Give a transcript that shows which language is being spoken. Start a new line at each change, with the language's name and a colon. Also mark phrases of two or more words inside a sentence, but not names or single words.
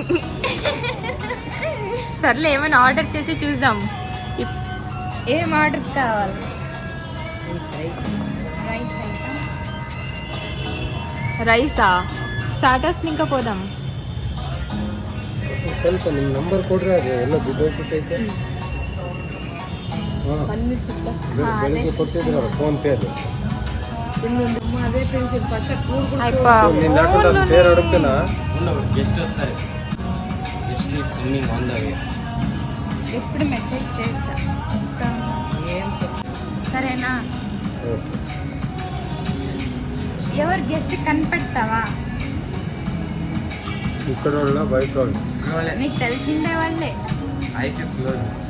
Telugu: సర్లే ఏమైనా ఆర్డర్ చేసి చూద్దాం. ఏం ఆర్డర్ కావాలి? రైసా? స్టార్టర్స్ ఇంకా పోదాం.
Kannada: ಸ್ವಲ್ಪ ನಿಮ್ಮ ನಂಬರ್ ಕೊಡ್ರಿ, ಅದು ಎಲ್ಲ ದುಡ್ಡು ಹೋಗ್ಬಿಟ್ಟೈತೆ. ಬೆಳಿಗ್ಗೆ ಕೊಡ್ತಿದ್ರಲ್ಲ ಫೋನ್ ಪೇ ಅದು.
Telugu: నేను లేకుండా పేరు అడుగుతున్నా. గెస్ట్ వస్తారు,
English: guest is coming on the way.
Telugu: ఇప్పుడు మెసేజ్ చేస్తా సరేనా? ఎవరు గెస్ట్ కనిపెడతావా? ఇక్కడ వాళ్ళ బయట వాళ్ళు నీకు తెలిసిందే వాళ్ళే.
English: eyes close.